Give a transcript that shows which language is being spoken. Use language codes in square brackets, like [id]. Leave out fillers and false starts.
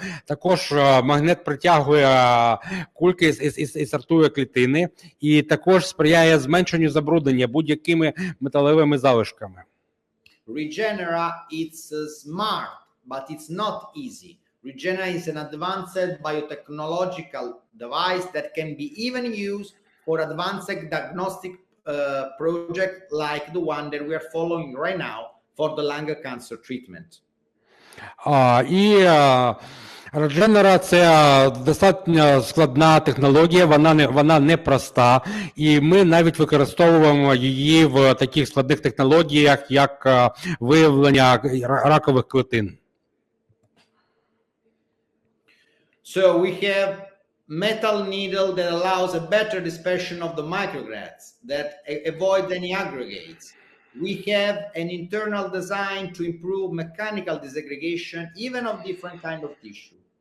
[uk] Також магнит притягує кульки і сортує клітини, і також сприяє зменшенню забруднення будь-якими металевими залишками. [en] Regenera is smart, but it's not easy. Regenera is an advanced biotechnological device that can be even used for advanced diagnostic project like the one that we are following right now for the lung cancer treatment. [uk] І Regenera – це достатньо складна технологія, вона не проста, і ми навіть використовуємо її в таких складних технологіях, як виявлення ракових клітин. [en] So we have metal needle that allows a better dispersion of the micrograds that avoids any aggregates. We have an internal design to improve mechanical disaggregation even of different kind of tissue.